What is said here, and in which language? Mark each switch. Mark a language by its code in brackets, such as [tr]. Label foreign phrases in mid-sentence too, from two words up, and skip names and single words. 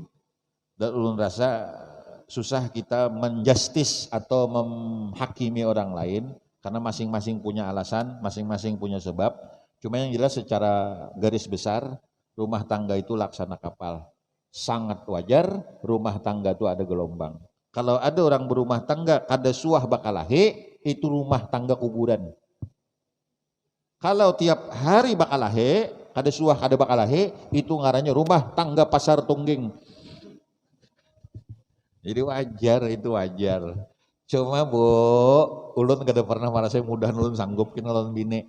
[id] Dan ulun rasa susah kita menjustis atau menghakimi orang lain karena masing-masing punya alasan, masing-masing punya sebab. Cuma yang jelas secara garis besar rumah tangga itu laksana kapal. Sangat wajar rumah tangga itu ada gelombang. Kalau ada orang berumah tangga [bjn] kada suah bakalahe, [id] itu rumah tangga kuburan. Kalau tiap hari bakalahe, [bjn] kada suah kada bakalahe, itu ngarannya [id] rumah tangga pasar tungging. Jadi wajar, itu wajar. Cuma bu, [bjn] ulun kada [id] pernah merasa mudah ulun sanggup ulun bini.